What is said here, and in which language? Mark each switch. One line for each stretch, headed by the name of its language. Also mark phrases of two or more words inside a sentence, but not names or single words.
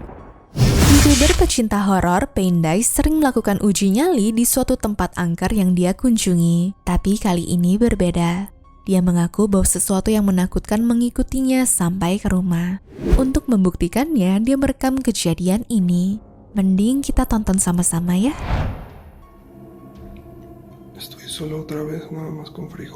Indonesian: YouTuber pecinta horor Paindai sering melakukan uji nyali di suatu tempat angker yang dia kunjungi. Tapi kali ini berbeda. Dia mengaku bahwa sesuatu yang menakutkan mengikutinya sampai ke rumah. Untuk membuktikannya, dia merekam kejadian ini. Mending kita tonton sama-sama ya.
Spanish: Estoy solo otra vez, nada más con frijol.